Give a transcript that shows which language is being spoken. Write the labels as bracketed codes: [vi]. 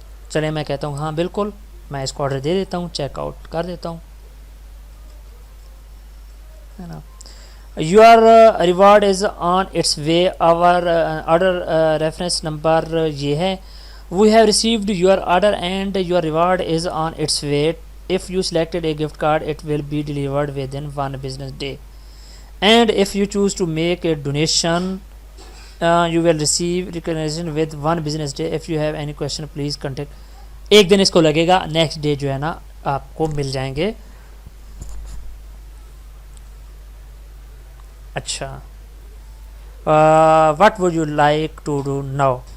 [hi] चले, मैं कहता हूँ हाँ बिल्कुल, मैं इसको ऑर्डर दे देता हूँ, चेकआउट कर देता हूँ, है ना। [en] your reward is on its way, our order reference number [hi] ये है। [en] We have received your order and your reward is on its way. If you selected a gift card, it will be delivered within 1 business day. And if you choose to make a donation, you will receive recognition with 1 business day. If you have any question, please contact। [hi] एक दिन इसको लगेगा, next day जो है ना आपको मिल जाएंगे। अच्छा, [en] what would you like to do now?